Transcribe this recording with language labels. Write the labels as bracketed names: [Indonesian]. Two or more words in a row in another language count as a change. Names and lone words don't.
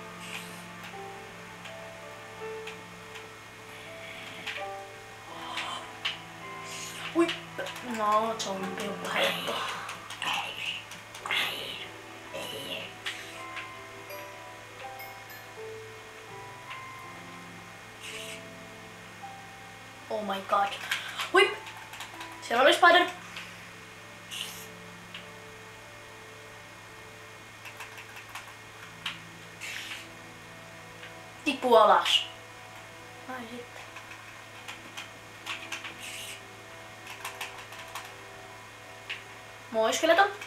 [Finnish] Ui! No, zombi on helppo. [English] Oh my god. [Finnish] Ui! Siellä oli spider. Tipu alas. Ai sitten. Moi skeleton.